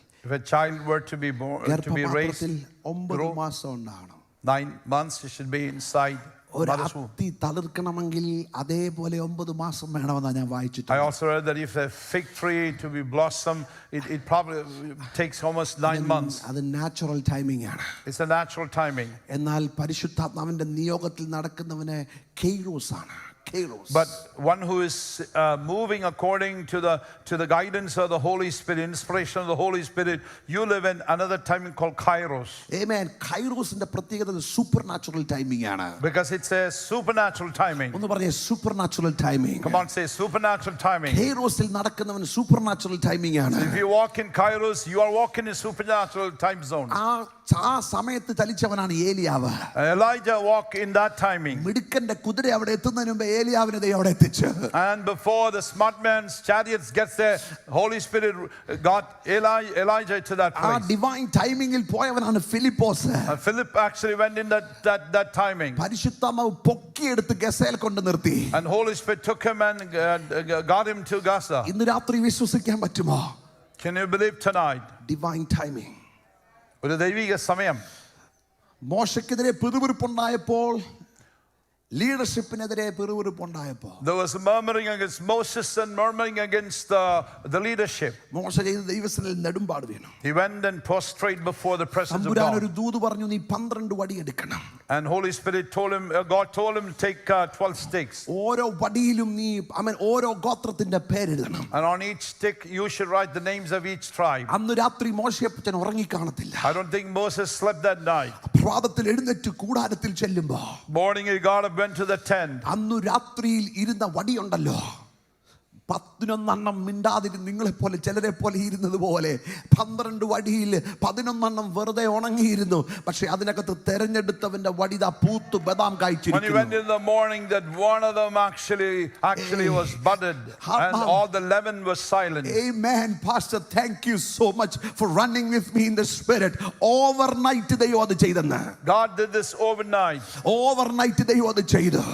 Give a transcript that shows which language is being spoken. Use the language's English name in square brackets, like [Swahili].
[English] If a child were to be born, to be raised, [Malayalam] 9 മാസം ഉണ്ടാകണം. [English] 9 months it should be inside mother's womb. [Malayalam] അത്തി തളിർക്കണമെങ്കിൽ അതേപോലെ 9 മാസം വേണമെന്നാണ് ഞാൻ വായിച്ചിട്ടുണ്ട്. [English] I also read that if a fig tree to be blossom, it probably takes almost 9 months. [Malayalam] അത് natural timing ആണ്. [English] It's a natural timing. [Malayalam] എന്നാൽ പരിശുദ്ധാത്മാവിന്റെ നിയോഗത്തിൽ നടക്കുന്നവനെ കൈറോസ് ആണ്. [English] But one who is moving according to the guidance of the Holy Spirit, inspiration of the Holy Spirit, you live in another timing called Kairos. Amen. [Malayalam] Kairosന്റെ പ്രത്യേകത [English] supernatural timing [Malayalam] ആണ്. [English] Because it's a supernatural timing. [Malayalam] ഒന്ന് പറഞ്ഞേ [English] supernatural timing. Come on, say supernatural timing. [Malayalam] കൈറോസിൽ നടക്കുന്നവൻ [English] supernatural timing [Malayalam] ആണ്. [English] If you walk in Kairos, you are walking in supernatural time zone. [Malayalam] ആ സമയത്ത് ചലിച്ചവനാണ് ഏലിയാവ്. [English] Elijah walked in that timing. [Malayalam] മിടുക്കന്റെ കുതിര അവിടെ എത്തുന്നതിന് മുമ്പ് ഏലിയാവിനെ ദൈവം അവിടെ എത്തിച്ചു. [English] And before the smart man's chariots gets there, Holy Spirit got Elijah to that place. [Malayalam] ആ divine ടൈമിംഗിൽ പോയവനാണ് Philipose. [English] Philip actually went in that timing. [Malayalam] പരിശുദ്ധാത്മാവ് പൊക്കിയെടുത്ത് ഗസയിൽ കൊണ്ട് നിർത്തി. [English] And Holy Spirit took him and got him to Gaza. [Malayalam] ഇന്ന് രാത്രി വിശ്വസിക്കാൻ പറ്റുമോ? [English] Can you believe tonight? Divine timing. [Malayalam] ഒരു ദൈവിക സമയം. മോശയ്ക്കെതിരെ പിറുപിറുപ്പുണ്ടായപ്പോൾ, ലീഡർഷിപ്പിനെതിരെ പിറുപിറുപ്പുണ്ടായപ്പോൾ, [English] there was murmuring against Moses and murmuring against the leadership. [Malayalam] മോശ ചെയ്ത ദൈവസന്നിധിയിൽ നെടുമ്പാട് വീണു. [English] He went and prostrated before the presence of [Malayalam] തമ്പുരാൻ ഒരു [English] God. [Malayalam] ദൂത് പറഞ്ഞു, നീ 12 വടി എടുക്കണം. [English] And Holy Spirit told him, God told him to take 12 sticks. [Malayalam] ഓരോ വടിയിലും നീ ഓരോ ഗോത്രത്തിന്റെ പേരെഴുതണം. [English] And on each stick you should write the names of each tribe. [Malayalam] അന്ന് രാത്രി മോശയപ്പച്ചൻ ഉറങ്ങി കാണത്തില്ല. [English] I don't think Moses slept that night. [Malayalam] പ്രാതത്തിൽ എഴുന്നേറ്റ് കൂടാരത്തിൽ ചെല്ലുമ്പോ, [English] Morning he got up, went to the tent. [Malayalam] അന്നു രാത്രിയിൽ ഇരുന്ന വടിയുണ്ടല്ലോ, 11 മിണ്ടാതിരുന്ന് നിങ്ങളെപ്പോലെ ചിലരെ പോലെ ഇരുന്നത് പോലെ 12 വടിയിൽ 11 വെറുതെ ഉണങ്ങിയിരുന്നു. പക്ഷെ അതിനകത്ത് തെരഞ്ഞെടുത്തവന്റെ വടിത പൂത്ത് ബദാം കായ്ച്ചിരിക്കുന്നു. [English] When he went in the morning, that one of them actually was budded, and all the 11 was silent. Amen. Pastor, thank you so much for running with me in the spirit. [Malayalam] Overnight ദൈവം അത് ചെയ്തെന്ന്. [English] God did this overnight. [Malayalam] Overnight ദൈവം അത് ചെയ്തു.